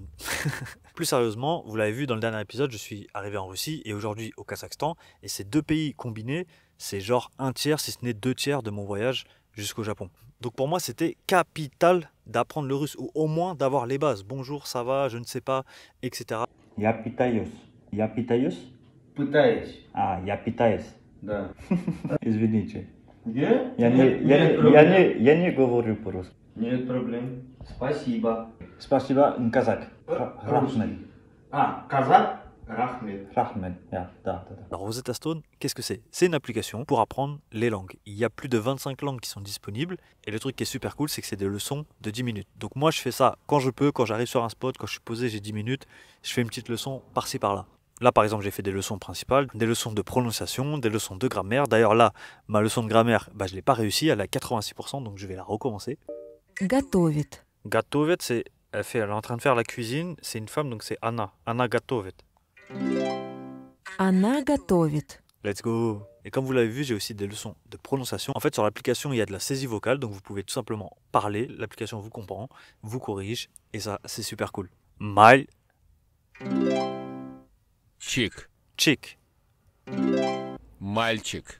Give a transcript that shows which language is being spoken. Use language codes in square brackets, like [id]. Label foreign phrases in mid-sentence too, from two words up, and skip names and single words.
[fr] Plus sérieusement, vous l'avez vu dans le dernier épisode, je suis arrivé en Russie et aujourd'hui au Kazakhstan. Et ces deux pays combinés, c'est genre un tiers, si ce n'est deux tiers de mon voyage jusqu'au Japon. Donc pour moi, c'était capital d'apprendre le russe, ou au moins d'avoir les bases. Bonjour, ça va, je ne sais pas, etc. [ru] Я питаюсь. Я питаюсь? Пытаюсь. Я питаюсь. Да. Извините. Нет? Я Нет проблем. не говорю по-русски. Нет проблем. Спасибо. Спасибо, казак. Рахмет. Русский. Казак? Рахмет. Рахмет. Да. [fr] Alors Rosetta Stone, qu'est-ce que c'est? C'est une application pour apprendre les langues. Il y a plus de 25 langues qui sont disponibles. Et le truc qui est super cool, c'est que c'est des leçons de 10 minutes. Donc moi, je fais ça quand je peux, quand j'arrive sur un spot, quand je suis posé, j'ai 10 minutes. Je fais une petite leçon par-ci, par-là. Là, par exemple, j'ai fait des leçons principales, des leçons de prononciation, des leçons de grammaire. D'ailleurs, là, ma leçon de grammaire, je ne l'ai pas réussi, elle est à 86%, donc je vais la recommencer. [ru] Готовит. [fr] Gatovet, c'est elle est en train de faire la cuisine. C'est une femme, donc c'est Anna. Anna Gatovet. [ru] Она готовит. [en] Let's go! [fr] Et comme vous l'avez vu, j'ai aussi des leçons de prononciation. En fait, sur l'application, il y a de la saisie vocale, donc vous pouvez tout simplement parler. L'application vous comprend, vous corrige, et ça, c'est super cool. [ru] Mal, Чик. chick, Мальчик.